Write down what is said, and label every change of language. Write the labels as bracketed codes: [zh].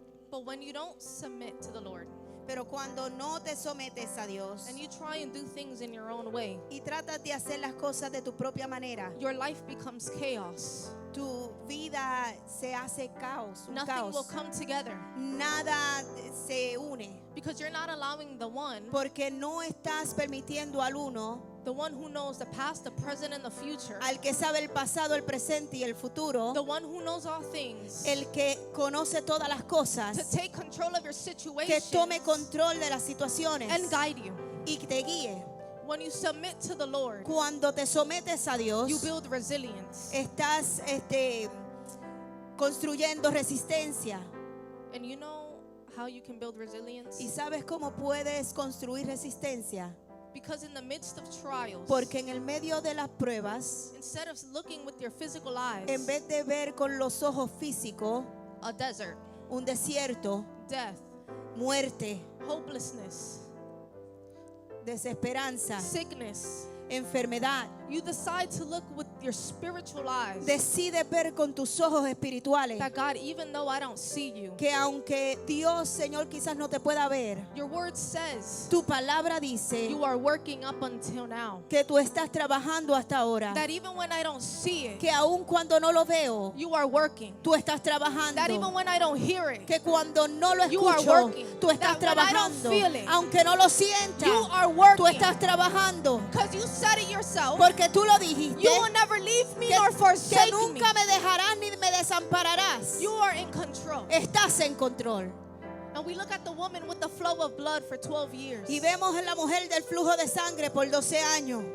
[en] But when you don't submit to the Lord [es] Pero cuando no te sometes a Dios [en] and you try and do things in your own way, [es] y tratas de hacer las cosas de tu propia manera, [en] your life becomes chaos. [es] tu vida se hace caos, un [en] Nothing will [es] caos. [en] come together [es] Nada se une [en] because you're not allowing the one [es] porque no estás permitiendo al uno, [en] who knows the past, the present, and the future, [es] al que sabe el pasado, el presente y el futuro, [en] the one who knows all things, [es] el que conoce todas las [en] to [es] cosas, [en] take control of your [es] que [en] situation [es] tome control de las situaciones [en] and guide you. [es] y te guíe. [en] When you submit to the Lord, [es] Cuando te sometes a Dios, [en] you build resilience. [es] estás construyendo resistencia. [en] And you know how you can build resilience? [es] ¿Y sabes cómo puedes construir resistencia? [en] Because in the midst of trials, [es] Porque en el medio de las pruebas, [en] instead of looking with your physical eyes, [es] en vez de ver con los ojos físicos [en] a desert, [es] un desierto, [en] death, [es] muerte, [en] hopelessness, [es] desesperanza, [en] sickness, [es] enfermedad, [en] you decide to look with your spiritual eyes. [es] decides ver con tus ojos espirituales [en] That God, even though I don't see you, [es] que aunque Dios, Señor, quizás no te pueda ver, [en] your word says [es] tu palabra dice [en] you are working up until now. [es] que tú estás trabajando hasta ahora, [en] That even when I don't see it, [es] que aun cuando no lo veo, [en] you are working. [es] tú estás [en] That even [es] trabajando, [en] when I don't hear it, [es] que cuando no lo [en] You are [es] escucho, [en] working. [es] tú estás [en] That when I don't [es] trabajando, [en] feel it, [es] aunque no lo sientas, [en] you are [es] tú [en] working. [es] estás trabajando, [en] Because you said it yourself. [es] porque tú lo dijiste, [en] You will never leave me [es] que, [en] nor [es] que [en] forsake me. [es] nunca me dejarás ni me desampararás. [en] You are in control. [es] Estás en control. [en] And we look at the woman with the flow of blood for 12 years. [es] Y vemos en la mujer del flujo de sangre por 12 años.